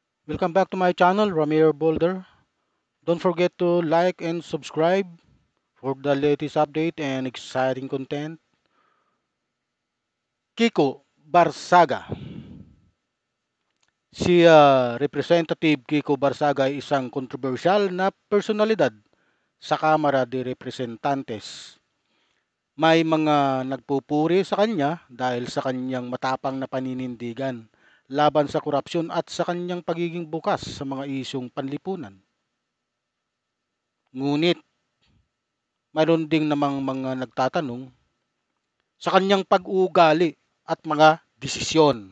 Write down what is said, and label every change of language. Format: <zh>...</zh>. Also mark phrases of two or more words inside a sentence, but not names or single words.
<en>Welcome back to my channel, Ramiro Boulder. Don't forget to like and subscribe for the latest update and exciting content. Kiko Barsaga.</en> <tl>Si Representative Kiko Barsaga ay isang kontrobersyal na personalidad sa Kamara de Representantes. May mga nagpupuri sa kanya dahil sa kanyang matapang na paninindigan laban sa korupsyon at sa kanyang pagiging bukas sa mga isyong panlipunan. Ngunit mayroon ding namang mga nagtatanong sa kanyang pag-uugali at mga desisyon.</tl>